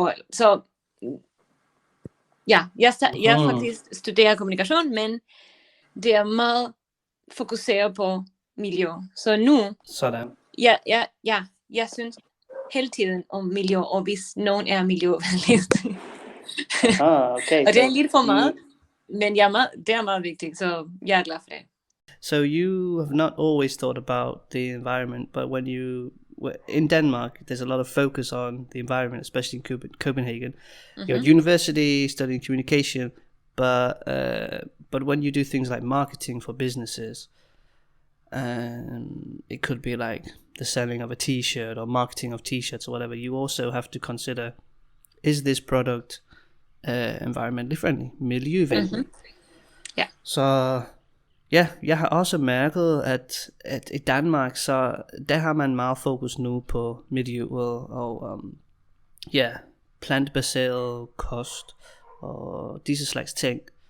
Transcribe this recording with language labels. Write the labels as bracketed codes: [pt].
[da] Og, så ja, jeg faktisk studerer kommunikation, men det er meget fokuseret på miljø. Så nu, sådan. Jeg synes hele tiden om miljø, og hvis nogen er miljøvenligt. Okay. Og det er lidt for meget, men det er meget vigtigt, så jeg er glad for det. [en] So you have not always thought about the environment, but when in Denmark, there's a lot of focus on the environment, especially in Copenhagen. You're at university studying communication, but when you do things like marketing for businesses, it could be like the selling of a t-shirt or marketing of t-shirts or whatever, you also have to consider, is this product environmentally friendly, miljøvenlig? [da] Ja. Så ja, jeg har også mærket, at i Danmark, så der har man meget fokus nu på miljøet og plantebaseret kost og disse slags ting.